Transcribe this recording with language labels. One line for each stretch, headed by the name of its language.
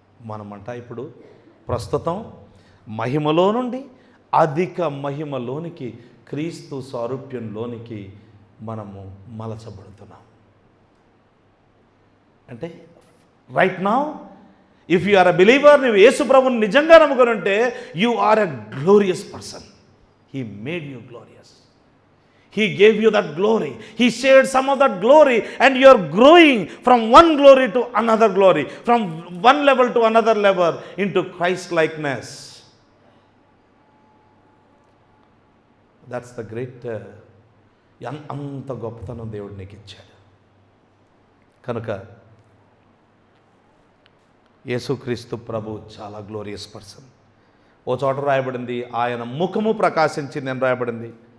Telugu: మనమంట ఇప్పుడు ప్రస్తుతం మహిమలో నుండి అధిక మహిమలోనికి, క్రీస్తు సారూప్యంలోనికి మనము మలచబడుతున్నాం.
English: అంటే right now if you are a believer,
Telugu: నువ్వు యేసు ప్రభువుని నిజంగా నమ్ముకొని ఉంటే
English: You are a glorious person. He made you glorious. He gave you that glory. He shared some of that glory, and you are growing from one glory to another glory, from one level to another level into Christ likeness. That's the great
Telugu: అంత గొప్పతనం దేవుడు నీకు ఇచ్చాడు. కనుక యేసుక్రీస్తు ప్రభు చాలా glorious person. ఓ చోట రాయబడింది ఆయన ముఖము ప్రకాశించింది అని రాయబడింది.